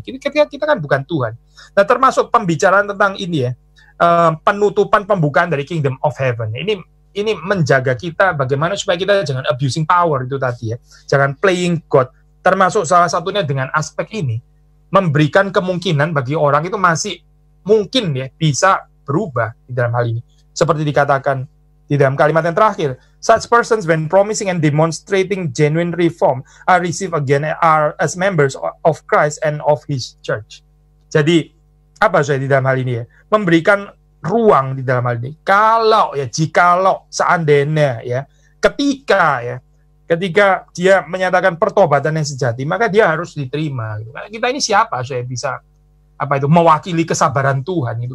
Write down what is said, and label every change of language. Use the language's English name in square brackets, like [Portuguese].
[Indonesian] Kita kan bukan Tuhan. Nah, termasuk pembicaraan tentang ini ya, penutupan pembukaan dari Kingdom of Heaven. Ini menjaga kita bagaimana supaya kita jangan [English] abusing power [Indonesian] itu tadi ya, jangan [English] playing God. [Indonesian] Termasuk salah satunya dengan aspek ini, memberikan kemungkinan bagi orang itu masih mungkin ya bisa berubah di dalam hal ini. Seperti dikatakan di dalam kalimat yang terakhir, [English] such persons when promising and demonstrating genuine reform are received again as members of Christ and of His church. [Indonesian] Jadi apa saya di dalam hal ini ya? Memberikan ruang di dalam hal ini. Jikalau seandainya ya, ketika dia menyatakan pertobatan yang sejati, maka dia harus diterima. Karena kita ini siapa saya bisa mewakili kesabaran Tuhan itu.